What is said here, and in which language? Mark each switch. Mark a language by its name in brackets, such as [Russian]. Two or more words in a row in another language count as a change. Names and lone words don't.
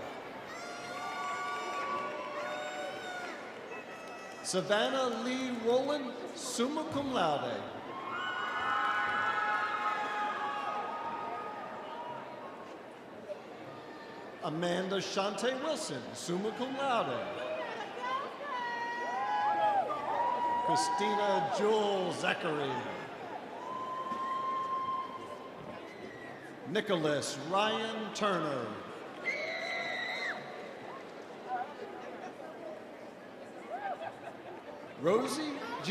[English] Savannah Lee Rowland, [Latin] summa cum laude. [English] Amanda Shante Wilson, [Latin] summa cum laude. [English] Christina Jewel Zachary. Nicholas Ryan Turner. Rosie G.